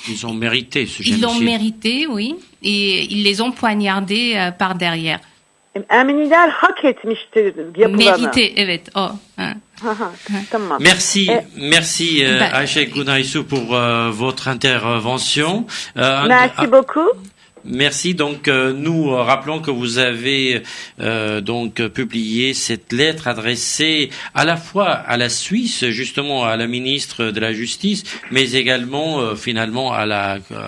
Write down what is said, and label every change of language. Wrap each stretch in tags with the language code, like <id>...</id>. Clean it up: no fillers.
<fr>Ils ont mérité ce génocide. Ils l'ont mérité, oui, et ils les ont poignardés par derrière.</fr> <tr>Ermeniler hak etmiştir yapılanı.</tr> <fr>Mérité,</fr> <tr>evet, o. Tamam.</tr> <fr>Merci Ayşe Gunaysou pour votre intervention. Merci beaucoup. Merci. Donc, nous rappelons que vous avez publié cette lettre adressée à la fois à la Suisse, justement à la ministre de la Justice, mais également finalement à la</fr>